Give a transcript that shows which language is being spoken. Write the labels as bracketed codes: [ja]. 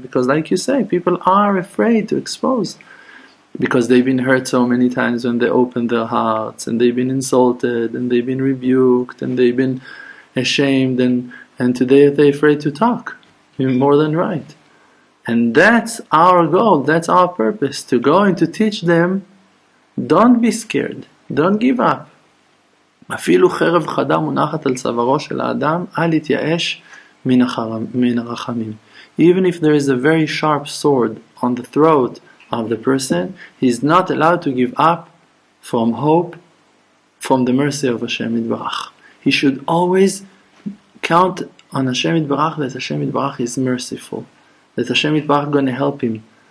[en] Because like you say, people are afraid to expose, because they've been hurt so many times when they open their hearts, and they've been insulted, and they've been rebuked, and they've been ashamed, and today they're afraid to talk. You're more than right. And that's our goal, that's our purpose, to go and to teach them, don't be scared. Don't give up. [he] אפילו חרב חדה מונחת על צווארו של האדם, אל יתייאש מן הרחמים. [en] Even if there is a very sharp sword on the throat of the person, he is not allowed to give up from hope, from the mercy of Hashem Yitbarach. He should always count on Hashem Yitbarach, that Hashem Yitbarach is merciful, that Hashem Yitbarach is going to help him.